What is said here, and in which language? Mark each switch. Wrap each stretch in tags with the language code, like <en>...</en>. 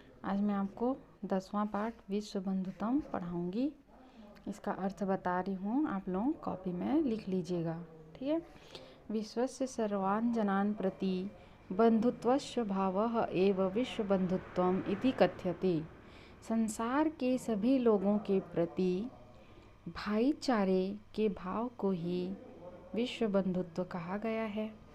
<hi>आज मैं आपको 10वां पाठ विश्व बंधुत्वम पढ़ाऊँगी। इसका अर्थ बता रही हूँ, आप लोग कॉपी में लिख लीजिएगा, ठीक है।</hi> <sa>विश्वस्य सर्वान् जनान् प्रति बंधुत्वस्य भावः एव विश्व बंधुत्वम इति कथ्यते।</sa> <hi>संसार के सभी लोगों के प्रति भाईचारे के भाव को ही विश्व बंधुत्व कहा गया है।</hi>